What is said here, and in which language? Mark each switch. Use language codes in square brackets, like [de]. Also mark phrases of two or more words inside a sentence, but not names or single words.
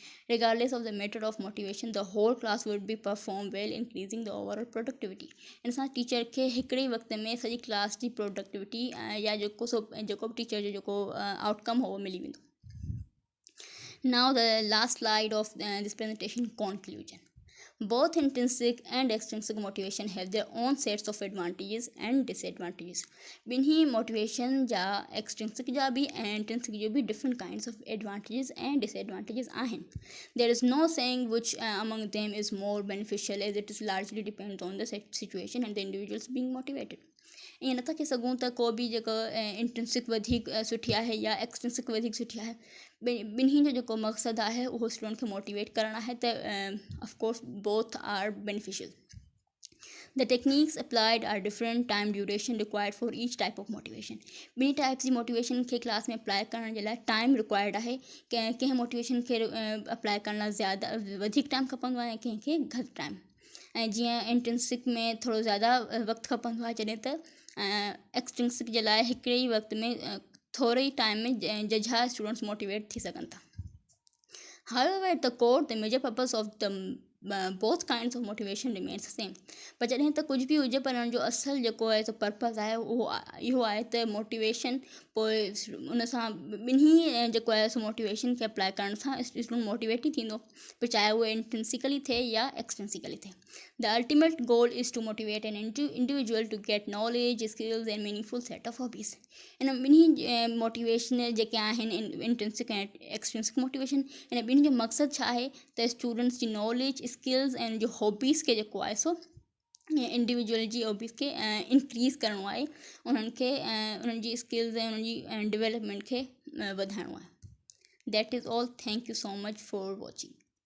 [en] Regardless of the method of motivation, the whole class would be perform well, increasing the overall productivity. [sd] इन सां टीचर खे हिकिड़े वक़्त में सॼी क्लास जी प्रोडक्टिविटी या जेको टीचर जो जेको आउटकम हो उहो मिली वेंदो. [en] Now the last slide of this presentation, conclusion. Both intrinsic and extrinsic motivation have their own sets of advantages and disadvantages. [sd] ॿिन्ही motivation जा extrinsic जा भी ऐं intrinsic जो भी [en] different kinds of advantages and disadvantages [sd] आहिनि. [en] There is no saying which among them is more beneficial as it is largely depends on the situation and the individuals being motivated. [sd] ईअं नथा चई सघूं त को बि जेको इंट्रिंसिक वधीक सुठी आहे या एक्सट्रिंसिक वधीक सुठी आहे ॿिन्ही जो जेको मक़सदु आहे उहो स्टूडेंट खे मोटिवेट करणु आहे त [en] of course both are beneficial. The techniques applied are different. Time duration required for each type of motivation. [sd] ॿिनी टाइप्स जी मोटिवेशन खे क्लास में अप्लाई करण जे लाइ [en] time required [sd] आहे कंहिं मोटिवेशन खे अप्लाई करण लाइ ज़्यादा वधीक टाइम खपंदो आहे ऐं कंहिंखे घटि टाइम ऐं जीअं इंट्रिंसिक में थोरो ज़्यादा वक़्तु खपंदो आहे जॾहिं त एक्सट्रिंसिक जे लाइ हिकिड़े ई वक़्त में थोरे ई टाइम में जझा स्टूडेंट्स मोटिवेट थी सघनि था. [en] However, at the core, the major purpose of the both kinds of motivation remains the same. [sd] पर जॾहिं त कुझु बि हुजे पर हुन जो असुलु जेको आहे सो पर्पज़ आहे उहो इहो आहे त मोटिवेशन पोइ उन सां ॿिन्ही जेको आहे सो मोटिवेशन खे अप्लाई करण सां स्टूडेंट मोटिवेट ई थींदो पर चाहे उहो इंट्रिंसिकली थिए या एक्सट्रिंसिकली थिए. [en] The ultimate goal is to motivate an individual to get knowledge skills and meaningful set of hobbies. [sd] इन ॿिन्ही मोटिवेशन जेके आहिनि इंट्रिंसिक ऐं एक्सट्रिंसिक मोटिवेशन इन ॿिन्ही जो मक़सदु छा आहे त स्टूडेंट्स जी [en] knowledge skills [sd] ऐं जो हॉबीज़ खे जेको आहे सो इंडिविजुअल जी हॉबीज़ खे इंक्रीज़ करिणो आहे उन्हनि खे उन्हनि जी स्किल्स ऐं उन्हनि जी डेवलपमेंट खे वधाइणो आहे. [en] That is all. Thank you so much for watching.